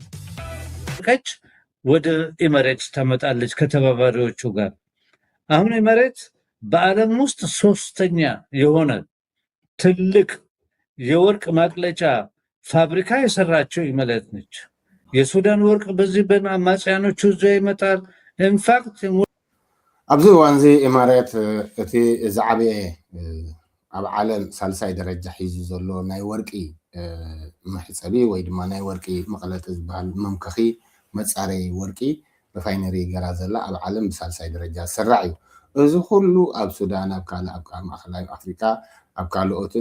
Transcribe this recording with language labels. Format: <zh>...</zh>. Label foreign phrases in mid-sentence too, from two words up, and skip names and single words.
<am>ወደ ኤሚሬትስ ተመጣለች ከተባባሪዎቹ ጋር። አሁን ኤሚሬት በዓለም ውስጥ ሶስተኛ የሆነ ትልቅ የወርቅ ማቅለጫ ፋብሪካ የሰራቸው ኤሚሬት ነች። የሱዳን ወርቅ በዚህ በአማጽያኖቹ እዛ ይመጣል። ኢንፋክት</am> <ti>ኣብዚ እዋን እዚ ኤሚሬት እቲ ዝዓበየ ኣብ ዓለም ሳልሳይ ደረጃ ሒዙ ዘሎ ናይ ወርቂ መሕፀቢ ወይ ድማ ናይ ወርቂ መቐለጢ ዝበሃል መምከኺ መፃረይ ወርቂ ሪፋይነሪ ገራ ዘላ ኣብ ዓለም ብሳልሳይ ደረጃ ዝስራዕ እዩ። እዚ ኩሉ ኣብ ሱዳን ኣብ ካልእ ኣብ ማእከላይ ኣፍሪካ ኣብ ካልኦትን</ti>